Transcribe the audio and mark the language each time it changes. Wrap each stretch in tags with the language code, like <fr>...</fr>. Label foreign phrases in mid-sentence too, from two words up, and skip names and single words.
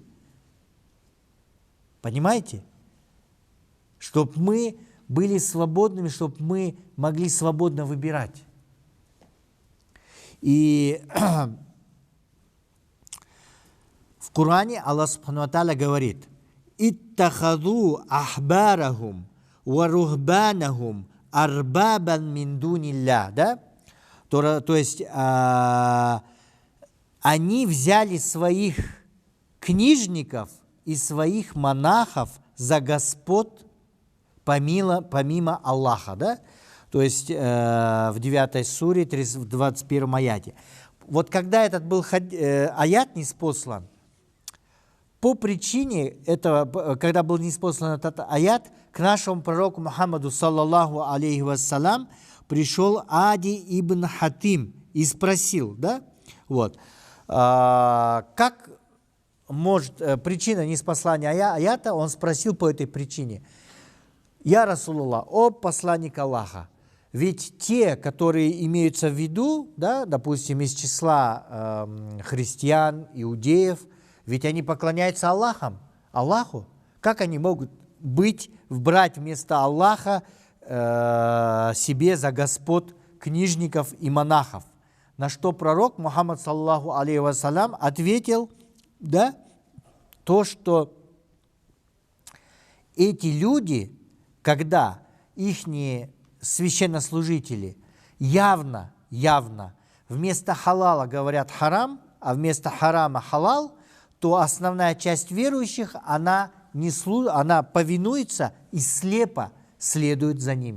<ru>Понимаете? Чтобы мы были свободными, чтобы мы могли свободно выбирать. И в Коране Аллах</ru> <ar>سبحانه وتعالى</ar> <ru>говорит:</ru> <ar>«اتخذوا أحبارهم ورهبانهم أربابا من دون الله», да?</ar> <ru>То есть они взяли своих книжников и своих монахов за господ помимо Аллаха, да? То есть в 9 суре, в 21 аяте. Вот когда этот был аят ниспослан, по причине этого, когда был ниспослан этот аят, к нашему пророку Мухаммаду,</ru> <ar>صلى الله عليه وسلم,</ar> <ru>пришел Ади ибн Хатим и спросил, да, вот, как может, причина ниспослания аята, он спросил по этой причине:</ru> <ar>«يا رسول الله,</ar> <ru>о посланник Аллаха, ведь те, которые имеются в виду, да, допустим, из числа христиан, иудеев, ведь они поклоняются Аллаху. Как они могут брать вместо Аллаха себе за господ книжников и монахов. На что пророк Мухаммад,</ru> <ar>صلى الله عليه وسلم,</ar> <ru>ответил, да, то, что эти люди, когда ихние священнослужители явно вместо халала говорят харам, а вместо харама халал, то основная часть верующих, она повинуется и слепо следует за ними.</ru>